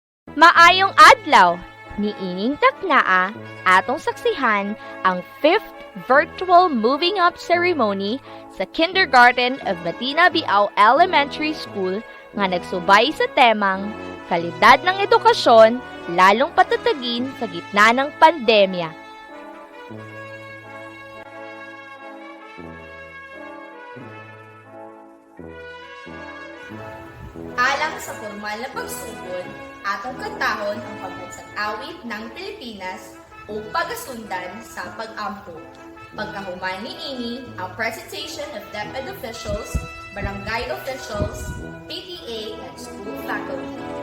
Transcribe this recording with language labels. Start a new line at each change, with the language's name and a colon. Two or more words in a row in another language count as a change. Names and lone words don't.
Cebuano: Maayong adlaw, niining taknaa, atong saksihan ang
English: 5th virtual moving up ceremony
Cebuano: sa Kindergarten of Matina Biao Elementary School nga nagsubay sa temang
Filipino: kalidad ng edukasyon lalong patatagin sa gitna ng pandemya.
Cebuano: Alang sa formal na pagsugod, atong kantahon ang pagbansang awit ng Pilipinas o pagasundan sa pag-ampo. Pagkahuman niini ang
English: presentation of DepEd officials, barangay officials, PTA, and school faculty.